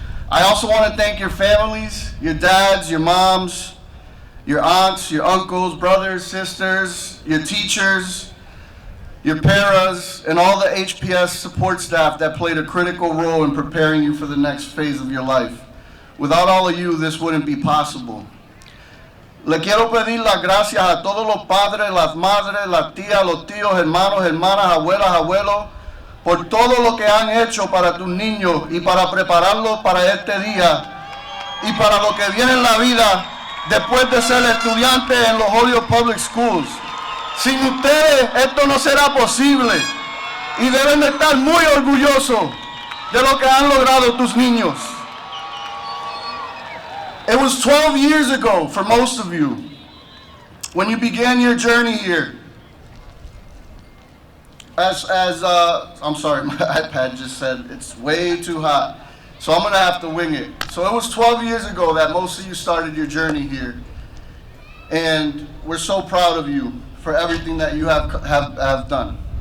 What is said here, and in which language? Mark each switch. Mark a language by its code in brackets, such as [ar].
[en] I also want to thank your families, your dads, your moms, your aunts, your uncles, brothers, sisters, your teachers, your paras, and all the HPS support staff that played a critical role in preparing you for the next phase of your life. Without all of you, this wouldn't be possible. [es] Le quiero pedir las gracias a todos los padres, las madres, las tías, los tíos, hermanos, hermanas, abuelas, abuelos, por todo lo que han hecho para tus niños y para prepararlos para este día y para lo que viene en la vida después de ser estudiante en los Holyoke Public Schools. Sin ustedes esto no será posible y deben de estar muy orgullosos de lo que han logrado tus niños. [en] It was 12 years ago for most of you when you began your journey here. I'm sorry, my iPad just said it's way too hot, so I'm gonna have to wing it. So it was 12 years ago that most of you started your journey here, and we're so proud of you for everything that you have done.